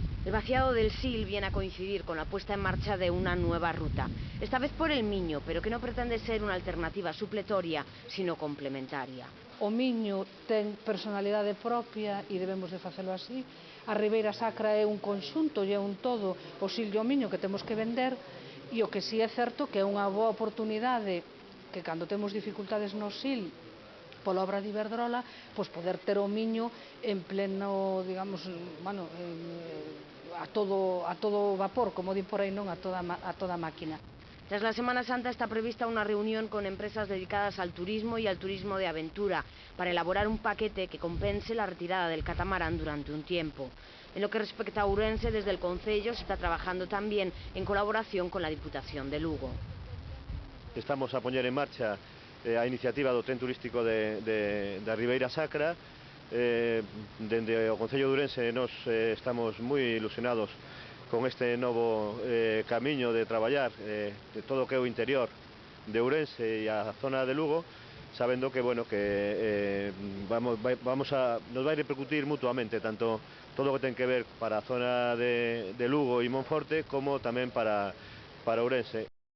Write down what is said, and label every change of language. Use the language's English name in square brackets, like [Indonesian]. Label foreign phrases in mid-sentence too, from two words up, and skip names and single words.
[Spanish] El vaciado del Sil viene a coincidir con la puesta en marcha de una nueva ruta, esta vez por el Miño, pero que no pretende ser una alternativa supletoria, sino complementaria. [Galician] O Miño ten personalidade propia e debemos de facelo así. A Ribeira Sacra é un conxunto e é un todo o Sil e o Miño que temos que vender, e o que si é certo que é unha boa oportunidade que cando temos dificultades no Sil pola obra de Iberdrola, pois poder ter o Miño en pleno, digamos, bueno, a todo vapor, como di por aí, non a toda máquina. [Spanish] Tras la Semana Santa está prevista una reunión con empresas dedicadas al turismo y al turismo de aventura para elaborar un paquete que compense la retirada del catamarán durante un tiempo. En lo que respecta a Ourense, desde el Concello se está trabajando también en colaboración con la Diputación de Lugo. [Galician] Estamos a poñer en marcha a iniciativa do tren turístico da Ribeira Sacra. Dende o Concello de Ourense nos estamos moi ilusionados con este novo camiño de traballar de todo o que é o interior de Ourense e a zona de Lugo, sabendo que, bueno, que nos vai repercutir mutuamente tanto todo o que ten que ver para a zona de Lugo e Monforte como tamén para Ourense.